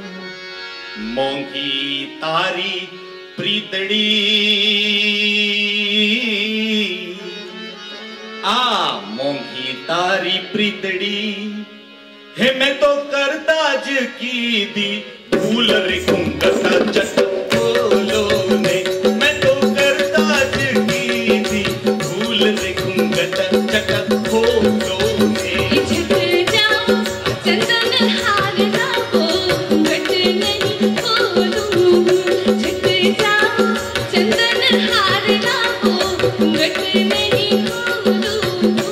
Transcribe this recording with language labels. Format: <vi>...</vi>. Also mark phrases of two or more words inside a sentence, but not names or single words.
<gu>મોંઘી તારી પ્રીતડી, આ મોંઘી તારી પ્રીતડી હે મેં તો કરતા જ કીધી ભૂલ રે કુંગતા જટ બોલો ને. મેં તો કરતા જ કીધી ભૂલ રે કુંગતા જટ બોલો ને.</gu> <hi>झट जाओ चंदन हार लावो, घूंघट नहीं खोलूं. झट जाओ चंदन हार लावो, घूंघट नहीं खोलूं.</hi>